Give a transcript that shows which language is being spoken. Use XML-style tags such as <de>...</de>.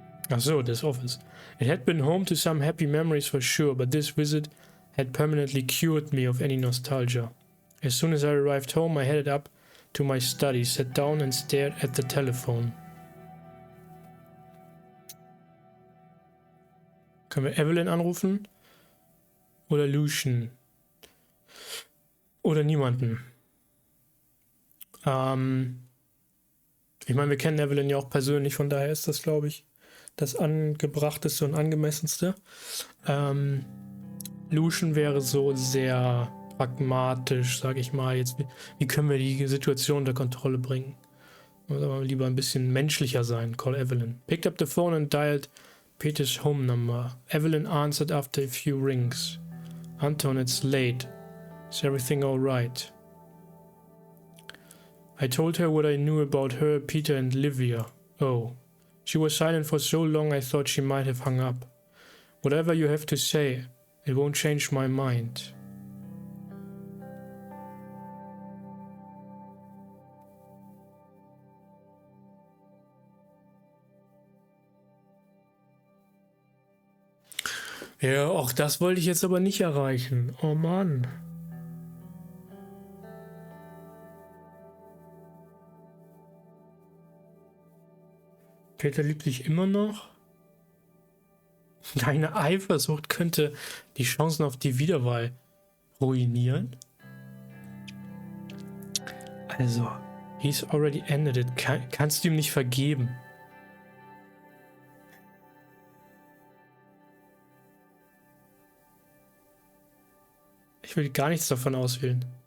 <de>Ach so,</de> <en>this office. It had been home to some happy memories for sure, but this visit had permanently cured me of any nostalgia. As soon as I arrived home, I headed up to my study, sat down and stared at the telephone.</en> <de>Können wir Evelyn anrufen? Oder Lucian? Oder niemanden? Ich meine, wir kennen Evelyn ja auch persönlich, von daher ist das, glaube ich, das angebrachteste und angemessenste. Lucian wäre so sehr pragmatisch, sage ich mal. Jetzt, wie können wir die Situation unter Kontrolle bringen? Oder lieber ein bisschen menschlicher sein.</de> <en>Call Evelyn. Picked up the phone and dialed Peter's home number. Evelyn answered after a few rings. Anton, it's late. Is everything all right? I told her what I knew about her, Peter and Livia. Oh. She was silent for so long I thought she might have hung up. Whatever you have to say, it won't change my mind.</en> <de>Ja, auch das wollte ich jetzt aber nicht erreichen. Oh Mann. Peter liebt dich immer noch? Deine Eifersucht könnte die Chancen auf die Wiederwahl ruinieren?</de> <en>Also, he's already ended it.</en> <de>Kannst du ihm nicht vergeben? Ich will gar nichts davon auswählen.</de>